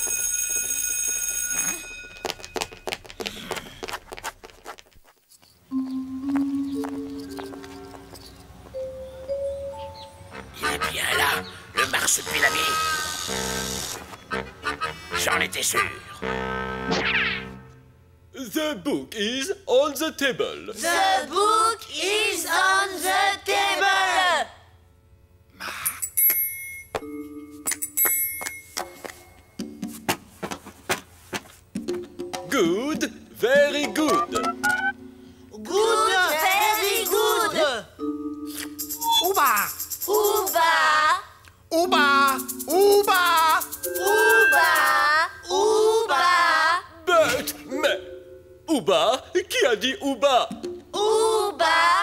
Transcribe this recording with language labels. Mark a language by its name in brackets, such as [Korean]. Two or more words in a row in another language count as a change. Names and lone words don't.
[French] Il est bien là, le marsupilami. J'en étais sûr. [English] The book is on the table. The book is on the table. Good, very good. Good, very good. [French] Ouba! Ouba, Ouba! Ouba! ouba, ouba, Mais, Ouba, qui a dit Ouba? ouba.